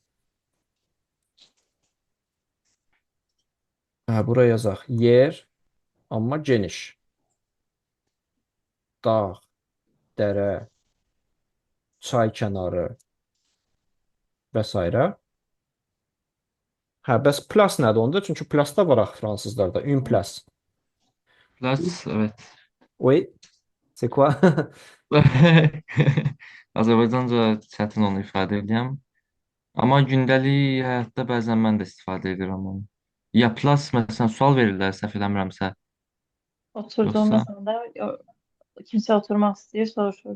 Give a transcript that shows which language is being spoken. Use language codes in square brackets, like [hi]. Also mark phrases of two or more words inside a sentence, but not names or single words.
[az] Hə, bura yazaq. Yer, amma geniş. Dağ, dərə, çay kənarı və s. Hə, bəs plas nədir onda? Çünki plasda var axı fransızlarda. [fr] Une place. [tr] Plus, evet. [fr] Oui, c'est quoi? [az] Azərbaycanca çətin onu ifadə edəyəm. Amma gündəlik həyatda bəzən mən də istifadə edirəm onu. Ya plus məsələn sual verirlər səhv eləmirəmsə. Oturduğumuz Yoxsa [tr] anda kimse oturmak istiyor, soruşur.